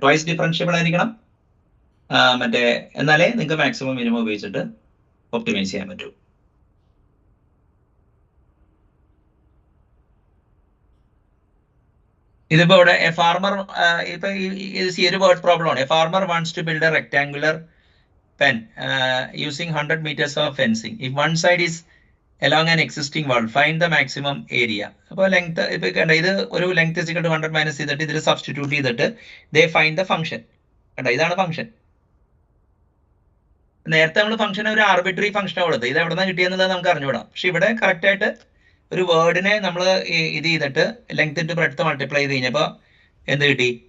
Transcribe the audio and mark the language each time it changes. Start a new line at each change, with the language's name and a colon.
Malayalam: Twice differentiable ആയിരിക്കണം. എന്നാലേ നിങ്ങൾക്ക് മാക്സിമം മിനിമം ഉപയോഗിച്ചിട്ട് ഒപ്റ്റിമൈസ് ചെയ്യാൻ പറ്റൂ. ഇതിപ്പോ ഇവിടെ
English: A farmer, ഇപ്പൊ ഈ ഒരു വേർഡ് പ്രോബ്ലം ആണ്. A farmer wants to build a rectangular pen using 100 meters of fencing. If one side is along an existing wall, find the maximum area.
Malayalam: അപ്പോൾ ലെങ്ത് ഇപ്പൊ കണ്ട ഇത് ഒരു length is equal to 100 minus ചെയ്തിട്ട് ഇതിൽ substitute ചെയ്തിട്ട്
English: ദേ find the function.
Malayalam: കണ്ട ഇതാണ് ഫംഗ്ഷൻ. നേരത്തെ നമ്മൾ ഫംഗ്ഷൻ ഒരു ആർബിട്രറി ഫംഗ്ഷനാണ് കൊടുത്തത്. ഇത് എവിടെ നിന്നാണ് കിട്ടിയെന്നുള്ളത് നമുക്ക് അറിഞ്ഞുകൂടാം. പക്ഷെ ഇവിടെ കറക്റ്റ് ആയിട്ട് ഒരു വേർഡിനെ നമ്മൾ ഇത് ചെയ്തിട്ട് ലെങ്ത് ഇൻറ്റു ബ്രെഡ്ത്ത് മൾട്ടിപ്ലൈ ചെയ്ത് കഴിഞ്ഞപ്പോൾ എന്ത് കിട്ടി?